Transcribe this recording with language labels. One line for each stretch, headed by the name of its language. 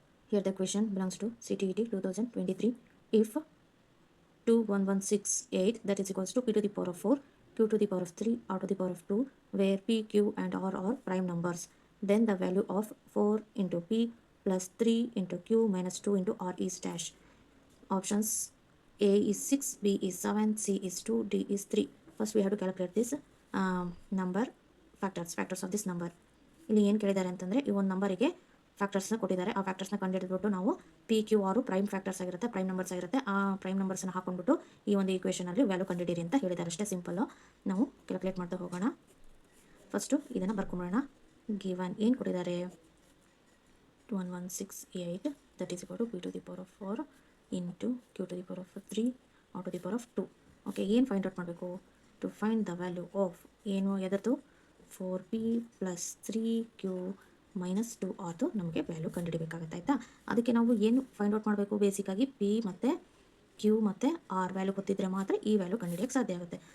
English: Here the question belongs to CTET 2023. If 21168 that is equals to p to the power of 4, q to the power of 3, r to the power of 2, where p, q and r are prime numbers, then the value of 4 into p plus 3 into q minus 2 into r is dash. Options A is 6, B is 7, C is 2, D is 3. First we have to calculate this number factors of this number.
Kannada: ಇಲ್ಲಿ ಏನು ಕೇಳಿದ್ದಾರೆ ಅಂತಂದರೆ ಈ ಒಂದು ನಂಬರಿಗೆ ಫ್ಯಾಕ್ಟರ್ಸ್ನ ಕೊಟ್ಟಿದ್ದಾರೆ. ಆ ಫ್ಯಾಕ್ಟರ್ಸ್ನ ಕಂಡುಹಿಡಿದ್ಬಿಟ್ಟು ನಾವು ಪಿ ಕ್ಯೂ ಆರು ಪ್ರೈಮ್ ಫ್ಯಾಕ್ಟರ್ಸ್ ಆಗಿರುತ್ತೆ, ಪ್ರೈಮ್ ನಂಬರ್ಸ್ ಆಗಿರುತ್ತೆ. ಆ ಪ್ರೈಮ್ ನಂಬರ್ಸ್ನ ಹಾಕೊಂಡ್ಬಿಟ್ಟು ಈ ಒಂದು ಈಕ್ವೇಷನಲ್ಲಿ ವ್ಯಾಲ್ಯೂ ಕಂಡುಹಿಡಿರಿ ಅಂತ ಹೇಳಿದ್ದಾರೆ. ಅಷ್ಟೇ ಸಿಂಪಲ್ಲು. ನಾವು ಕ್ಯಾಲ್ಕುಲೇಟ್ ಮಾಡ್ತಾ ಹೋಗೋಣ. ಫಸ್ಟು ಇದನ್ನು ಬರ್ಕೊಂಬಿಡೋಣ. ಗಿವನ್ ಏನು ಕೊಟ್ಟಿದ್ದಾರೆ?
English: 1168 that is equal to p to the power of 4 into q to the power of 3 r to the power of 2.
Kannada: Okay, ಏನು ಫೈಂಡ್ ಔಟ್ ಮಾಡಬೇಕು?
English: to find the value of
Kannada: ಏನು ಎದರದು 4p plus 3q minus 2r ನಮಗೆ value ಕಂಡುಹಿಡಿಬೇಕಾಗುತ್ತೆ. ಆಯಿತಾ? ಅದಕ್ಕೆ ನಾವು ಏನು find out ಮಾಡಬೇಕು? ಬೇಸಿಕ್ಕಾಗಿ P ಮತ್ತು ಕ್ಯೂ ಮತ್ತು ಆರ್ ವ್ಯಾಲ್ಯೂ ಗೊತ್ತಿದ್ದರೆ ಮಾತ್ರ ಈ ವ್ಯಾಲ್ಯೂ ಕಂಡುಹಿಡಿಯೋಕ್ಕೆ ಸಾಧ್ಯ ಆಗುತ್ತೆ.